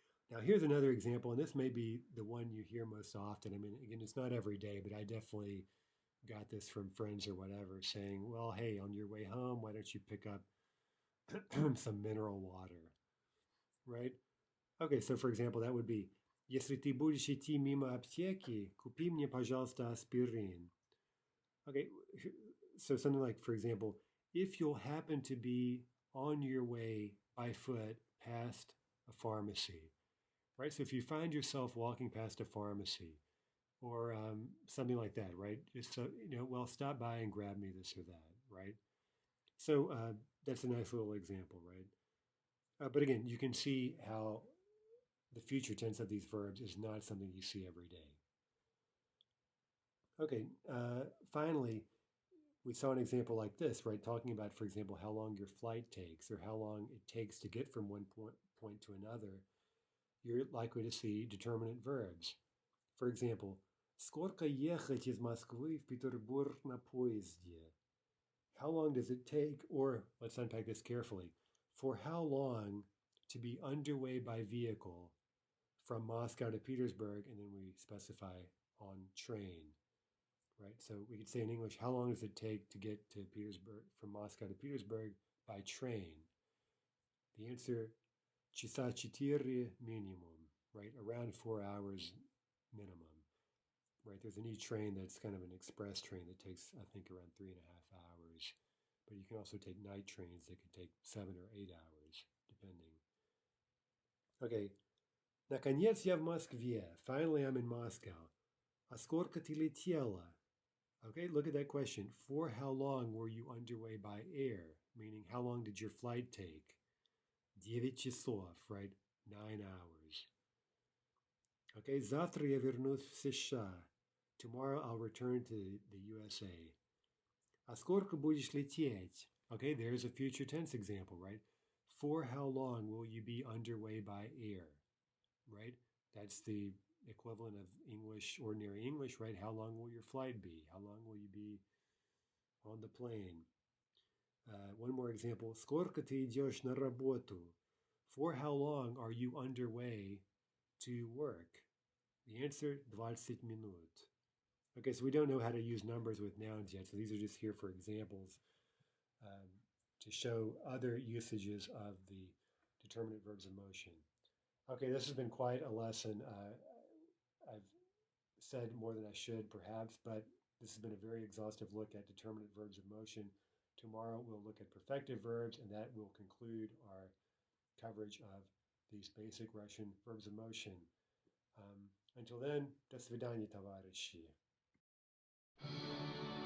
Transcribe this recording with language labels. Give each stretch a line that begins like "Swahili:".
English: Now, here's another example, and this may be the one you hear most often. I mean, again, it's not every day, but I definitely got this from friends or whatever saying, well, hey, on your way home, why don't you pick up some mineral water, right? Okay, so for example, that would be,
Russian: если ты будешь идти мимо аптеки, купи мне, пожалуйста, аспирин.
English: Okay, so something like, for example, if you'll happen to be on your way by foot past a pharmacy, right? So if you find yourself walking past a pharmacy or something like that, right? Just so, well, stop by and grab me this or that, right? So that's a nice little example, right? But again, you can see how the future tense of these verbs is not something you see every day. Okay, finally, we saw an example like this, right? Talking about, for example, how long your flight takes or how long it takes to get from one point to another. You're likely to see determinate verbs. For example,
Russian: сколько ехать из Москвы в Петербург на поезде?
English: How long does it take, or let's unpack this carefully, for how long to be underway by vehicle from Moscow to Petersburg, and then we specify on train, right? So we could say in English, how long does it take to get to Petersburg, from Moscow to Petersburg by train? The answer, часа 4 minimum, right? Around 4 hours minimum, right? There's an E train that's kind of an express train that takes, I think, around 3.5 hours. But you can also take night trains that could take 7 or 8 hours, depending. Okay.
Russian: Наконец я в Москве.
English: Finally, I'm in Moscow.
Russian: А сколько ты летела?
English: Okay, look at that question. For how long were you underway by air? Meaning, how long did your flight take? 9 часов, right? 9 hours.
Russian: Okay, завтра я вернусь в США.
English: Tomorrow I'll return to the USA.
Russian: А сколько будешь лететь?
English: Okay, there's a future tense example, right? For how long will you be underway by air? Right? That's the equivalent of English, ordinary English, right? How long will your flight be? How long will you be on the plane? One more example.
Russian: Сколько ты идешь на работу?
English: For how long are you underway to work? The answer, 20 minut. Okay, so we don't know how to use numbers with nouns yet, so these are just here for examples to show other usages of the determinate verbs of motion. Okay, this has been quite a lesson. I've said more than I should, perhaps, but this has been a very exhaustive look at determinate verbs of motion. Tomorrow we'll look at perfective verbs, and that will conclude our coverage of these basic Russian verbs of motion. Until then,
Russian: до свидания, товарищи.